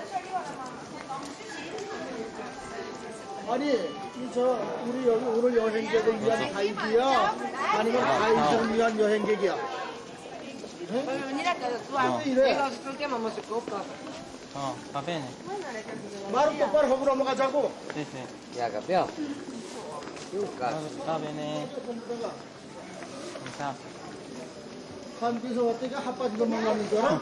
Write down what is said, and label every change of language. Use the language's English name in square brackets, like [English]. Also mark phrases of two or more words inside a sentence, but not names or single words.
[Korean] 아니, 우리 여기 오늘 여행객을 위한 가이드야? 아니면 가이드를 위한 여행객이야? [Italian] va bene. [Korean] 말은 똑바로 하고 넘어가자고. [Italian] Sì, sì. [Korean] 야, 가뼈. [Italian] Va bene. Ciao. [Korean] 한국에서 왔다가 핫바지 넘어가는 줄 알아?